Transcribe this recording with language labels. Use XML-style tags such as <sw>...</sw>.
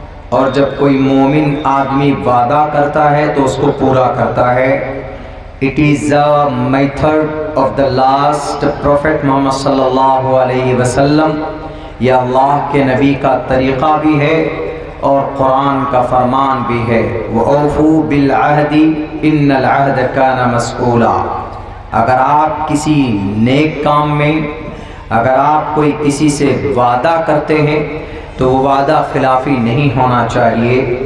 <ur>اور جب کوئی مومن آدمی وعدہ کرتا ہے تو اس کو پورا کرتا ہے.</ur> <en>It is a method of the last Prophet Muhammad صلی اللہ علیہ وسلم.</en> <ur>یہ اللہ کے نبی کا طریقہ بھی ہے اور قرآن کا فرمان بھی ہے.</ur> <ar>وَأَوْفُوا بِالْعَهْدِ إِنَّ الْعَهْدَ كَانَ مَسْئُولًا.</ar> <ur>اگر آپ کسی نیک کام میں اگر آپ کوئی کسی سے وعدہ کرتے ہیں تو وہ وعدہ خلافی نہیں ہونا چاہیے.</ur>